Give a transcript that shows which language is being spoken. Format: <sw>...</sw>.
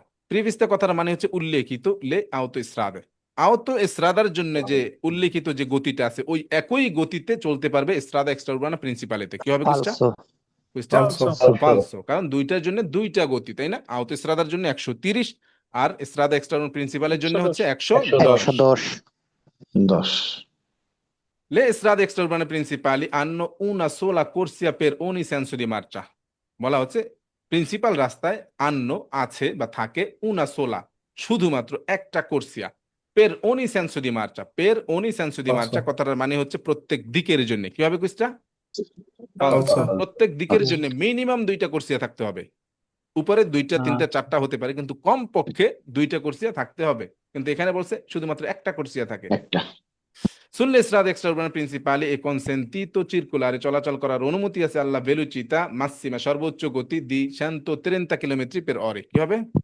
<bn>প্রিভিস্তা কথার মানে হচ্ছে উল্লেখিত লে autostradaর জন্য যে উল্লেখিত যে গতিটা আছে ওই একই গতিতে চলতে পারবে strada extraurbana principalete কি হবে কুসটা</bn> <it>Falso.</it> <bn>কুসটা</bn> <it>Falso.</it> <bn>falso কারণ দুইটার জন্য দুইটা গতি তাই না autostradaর জন্য 130 আর strada extraurbana principaleর জন্য হচ্ছে 110 110. 10.</bn> <it>Le strade extraurbane principali hanno una sola corsia per ogni senso di marcia</it> <bn>বলা হচ্ছে প্রিন্সিপাল রাস্তায় আছে বা থাকে</bn> <it>una sola</it> <bn>শুধুমাত্র একটা কোর্সিয়া</bn> <it>per ogni senso di marcia per ogni senso di marcia Falso.</it> <bn>কথাটার মানে হচ্ছে প্রত্যেক দিকের জন্য কি হবে কুইস্টা</bn> <it>Falso.</it> <bn>প্রত্যেক দিকের জন্য মিনিমাম দুইটা কোর্সিয়া থাকতে হবে উপরে দুইটা তিনটা চারটা হতে পারে কিন্তু কম পক্ষে দুইটা কোর্সিয়া থাকতে হবে কিন্তু এখানে বলছে শুধুমাত্র একটা কোর্সিয়া থাকে একটা।</bn> <it>Sulle strade extraurbane principali è consentito circolare</it> <bn>চলাচল করার অনুমতি আছে</bn> <it>alla velocità massima</it> <bn>সর্বোচ্চ গতি</bn> <it>di 130 km per ora</it> <bn>কি হবে</bn>